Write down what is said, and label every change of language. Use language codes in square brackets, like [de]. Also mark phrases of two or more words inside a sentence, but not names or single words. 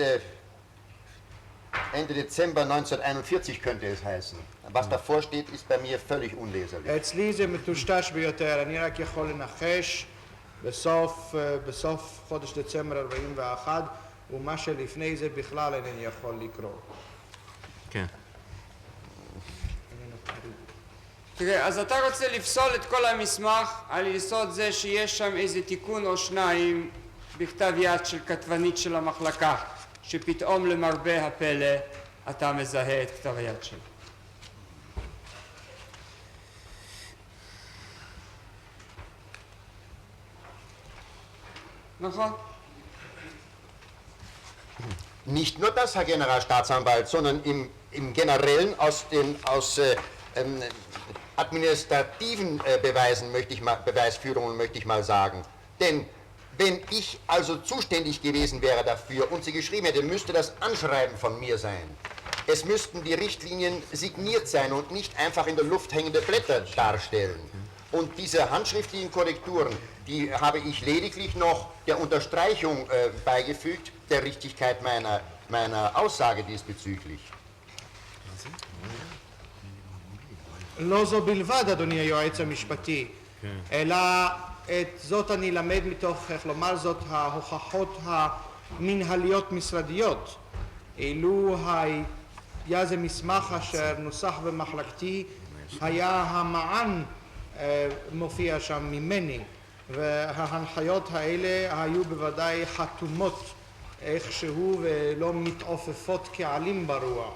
[de] Ende Ende Dezember 1941 könnte es heißen. Was davor steht, ist bei mir völlig unleserlich. [he] אצלי זה מטושטש ביותר, אני רק יכול לנחש בסוף חודש דצמבר 41, ומה שלפני זה בכלל אינני יכול לקרוא. כן. תראה, אז אתה רוצה לפסול את כל המסמך על יסוד זה שיש שם איזה תיקון או שניים בכתב יד של כתבנית של המחלקה, שפתאום למרבה הפלא אתה מזהה את כתב היד שלו. נכון? [de] Nicht nur das, Herr Generalstaatsanwalt, sondern im Generellen aus administrativen Beweisführungen möchte ich mal sagen. Denn wenn ich also zuständig gewesen wäre dafür und sie geschrieben hätte, müsste das Anschreiben von mir sein. Es müssten die Richtlinien signiert sein und nicht einfach in der Luft hängende Blätter darstellen. Und diese handschriftlichen Korrekturen, die habe ich lediglich noch der Unterstreichung beigefügt, der Richtigkeit meiner Aussage diesbezüglich. [he] לא זו בלבד, אדוני היועץ המשפטי, אלא את זאת אני למד מתוך, איך לומר זאת, ההוכחות המנהליות משרדיות. אילו היה זה מסמך אשר נוסח במחלקתי, היה המען מופיע שם ממני, וההנחיות האלה היו בוודאי חתומות איכשהו ולא מתעופפות כעלים ברוח.